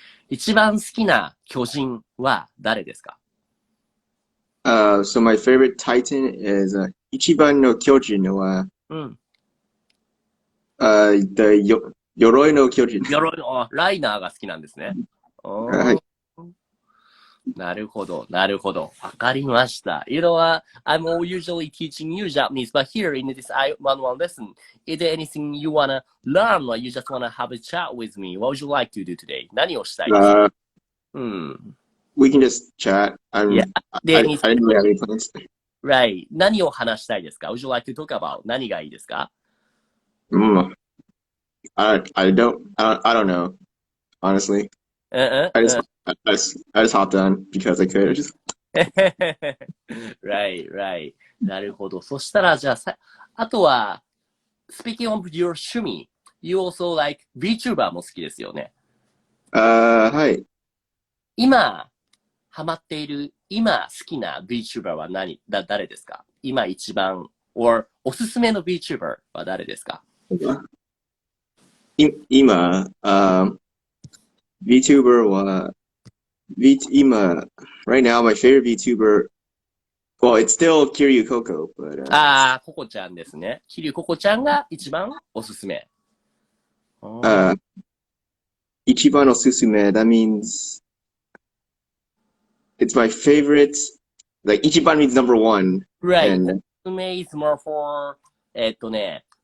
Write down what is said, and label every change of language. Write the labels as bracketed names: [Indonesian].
[Japanese] 一番好きな巨人は誰ですか？ [English] So my favorite Titan is, [Japanese] 一番の巨人は、鎧の巨人。ライナーが好きなんですね。はい。なるほど。わかりました。 [English] You know what? I'm usually teaching you Japanese, but here in this I-1-1 lesson, is there anything you wanna learn or you just wanna have a chat with me? What would you like to do today? [Japanese] 何をしたいですか？ [English] We can just chat. I didn't really have any plans. [Japanese] Right. 何を話したいですか？ [English] Would you like to talk about? [Japanese] 何がいいですか？ [English] I don't know, honestly. I just hopped on because I could. [Japanese] Right. なるほど。そしたら、じゃああとは、 [English] speaking of your 趣味、you also like VTuber [Japanese] も好きですよね。はい。今、ハマっている、今好きな VTuber は誰ですか？今一番、or おすすめの VTuber は誰ですか？今、VTuber は、今、 [English] right now my favorite VTuber, well, it's still Kiryu Coco, but, [Japanese] ココちゃんですね。キリュウココちゃんが一番おすすめ。一番おすすめ, [English] that means it's my favorite, like, 一番 means number one. Right. And, おすすめ is more for, recommend.